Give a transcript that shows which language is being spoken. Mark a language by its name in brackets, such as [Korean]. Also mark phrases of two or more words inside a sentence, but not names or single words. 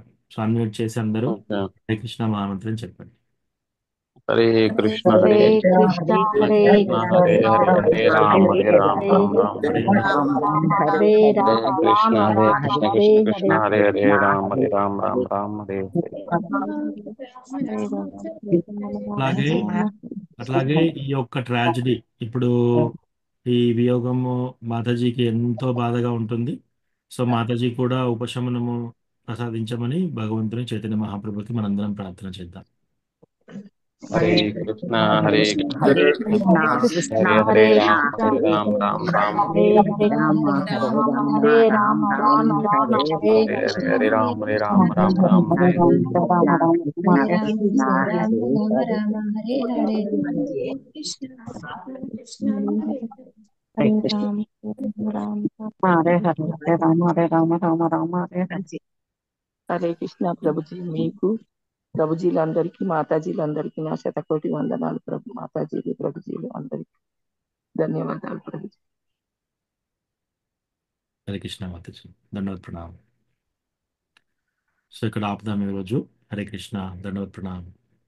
[English] so unmute [Telugu] చేసి అందరూ ఓకే. హరే కృష్ణ మహామంత్రం చెప్పండి. హరే కృష్ణ హరే హరే కృష్ణ కృష్ణ కృష్ణ హరే కృష్ణ హరే హరే హరే రామ హరే రామ రామ రామ హరే హరే. హరే హరే రామ కృష్ణ రామ హరే రామ కృష్ణ హరే కృష్ణ కృష్ణ హరే. హరే హరే రామ హరే రామ రామ రామ హరే హరే. అట్లాగే అట్లాగే ఈ యొక్క ట్రాజిడీ ఇప్పుడు ఈ వియోగము మాతాజీకి ఎంతో బాధగా ఉంటుంది. సో మాతాజీ కూడా ఉపశమనము ప్రసాదించమని భగవంతుని చైతన్య మహాప్రభుకి మనందరం ప్రార్థన చేద్దాం. హరే కృష్ణ హరే కృష్ణ హరే కృష్ణ కృష్ణ హరే హరే రామ హరే రామ రామ రామ హరే హరే హరే రామ రామ రామ హరే హరే హరే హరే రామ హరే రామ రామ రామ హరే హరే హరే రామ హరే రామ రామ రామ హరే హరే. హరే కృష్ణ ప్రభుజీ, మీకు ప్రభుజీలందరికీ, మాతాజీలందరికీ నా శతకోటి వందనాలు ప్రభు. మాతాజీలు ప్రభుజీలు అందరికీ ధన్యవాదాలు ప్రభుజీ. హరే కృష్ణ మాతాజీ, దండవత్ ప్రణామం. సో ఇక్కడ ఆపుదాం ఈరోజు. హరే కృష్ణ, దండవత్ ప్రణామం.